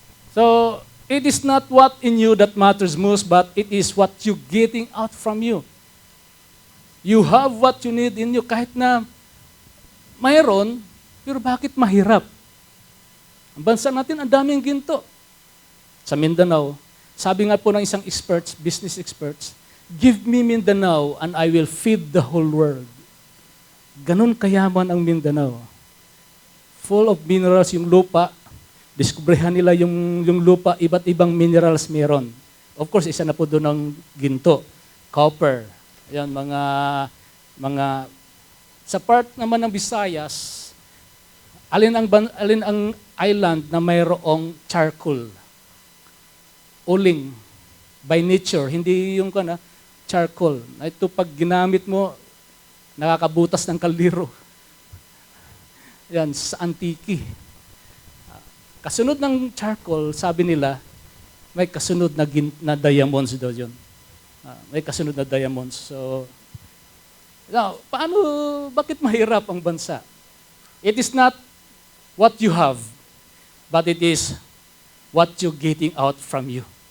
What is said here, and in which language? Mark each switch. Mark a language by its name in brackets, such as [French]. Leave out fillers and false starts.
[English] So, it is not what in you that matters most, but it is what you getting out from you. You have what you need in you. [Filipino] Kahit na mayroon, pero bakit mahirap? Ang bansa natin, ang daming ginto. Sa Mindanao, sabi nga po ng isang business experts, [English] give me Mindanao and I will feed the whole world. [Filipino] Ganun kayaman ang Mindanao. [English] Full of minerals [Filipino] yung lupa. diskubrehan nila yung lupa, iba't ibang minerals meron. Of course, isa na po doon ang ginto, copper, yan, mga sa part naman ng Visayas, alin ang island na mayroong charcoal? Uling, by nature, hindi yung charcoal. Ito pag ginamit mo, nakakabutas ng kaldero. Yan, sa Antique. Kasunod ng charcoal, sabi nila, may kasunod na diamonds daw yun. May kasunod na diamonds. So, now, bakit mahirap ang bansa? [English] It is not what you have, but it is what you're getting out from you.